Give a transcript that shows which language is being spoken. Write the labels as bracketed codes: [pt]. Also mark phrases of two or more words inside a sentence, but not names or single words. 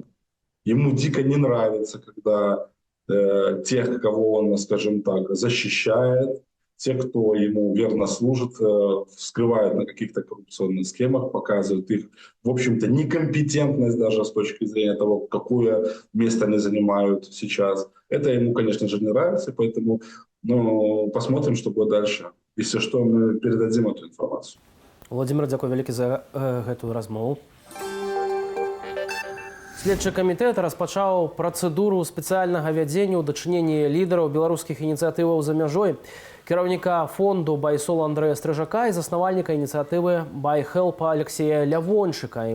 [ru] Ему дико не нравится, когда тех, кого он, скажем так, защищает, те, кто ему верно служит, вскрывают на каких-то коррупционных схемах, показывают их, в общем-то, некомпетентность даже с точки зрения того, какое место они занимают сейчас. Это ему, конечно же, не нравится, поэтому посмотрим, что будет дальше. Если что, мы передадим эту информацию. Владимир, [be] дзякуй вялікі за гэтую размову. Следчы камітэт распачаў працэдуру спецыяльнага вядзення ў дачыненні лідараў беларускіх ініцыятываў за мяжой, кіраўніка фонду «Байсол» Андрэя Стрыжака і заснавальніка ініцыятывы «Байхелпа» Алексея Лявончыка.